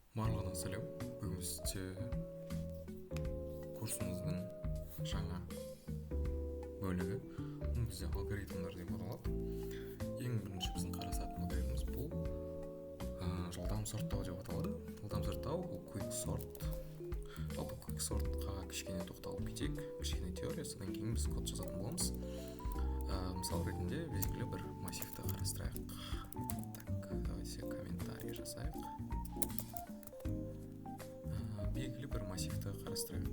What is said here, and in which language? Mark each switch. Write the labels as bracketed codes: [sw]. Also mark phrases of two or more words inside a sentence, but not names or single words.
[kk] Барлығына сәлем. Бүгін бізде курсымыздың жаңа бөлігі. Бұл бізде алгоритмдар деп аталады. Ең бірінші біздің қарасатын алгоритміміз бұл жылдам сорттау деп аталады. Жылдам сорттау бұл [en] quick sort. [kk] Жалпы [en] quick sortқа [kk] кішкене тоқталып кетейік. Кішкене теория, содан кейін біз код жазатын боламыз. Мысал ретінде белгілі бір массивті қарастырайық. [ru] Так, давайте комментарий [kk] жасайық. Белгілі бір массивті қарастырайық.